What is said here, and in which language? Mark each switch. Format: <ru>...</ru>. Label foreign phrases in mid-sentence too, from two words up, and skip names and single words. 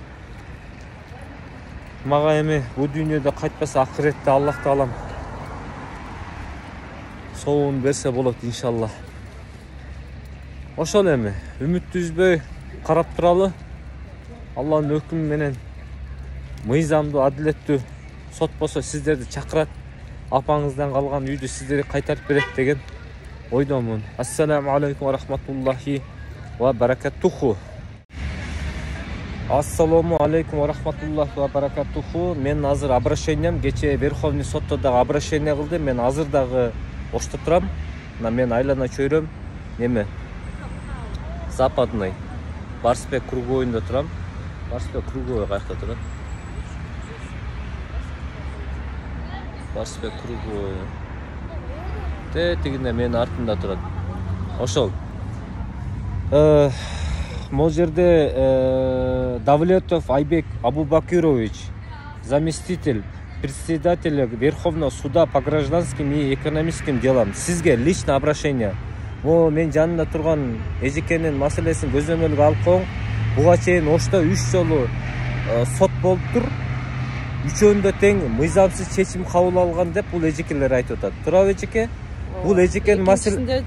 <ky>Мага эми бул дүйнөдө кайтпаса акыретте Аллах таалам соон берсе болот иншалла. Ошол эми үмүттү үзбөй карап туралы. Алланын өкүмү менен мыйзамдуу, адилеттүү сот болсо сиздерди чакырат. Апаңыздан калган үйдү сиздерге кайтарып берет деген ойдомун.</ky> <ar>السلام عليكم ورحمة الله وبركاته. السلام عليكم ورحمة الله وبركاته.</ar> <ky>Мен азыр обращением, кече</ky> <ru>Верховный сотто</ru> <ky>дагы обращение кылдым. Мен азыр дагы ошто турам. Мен айлана чөйрөм. Неме? Западный Барсбек круговойунда турам. Барсбек круговой каякта турат? Барсбек круговой. Тегинде менин артымда турат. Ошол. Могул жерде Давлетов Айбек Абубакирович,</ky> <ru>заместитель председателя Верховного суда по гражданским и экономическим делам.</ru> <ky>Сизге</ky> <ru>лично обращение.</ru> <ky>Мен жанында турган эжекенин маселесин көзөмөлгө алып коюң. Буга чейин ошто 3 жолу сот болуптур. Үчөөндө тең мыйзамсыз чечим кабыл алган деп бул эжекелер айтып атат. Туурабы эжеке? Бул эжекенин маселе</ky>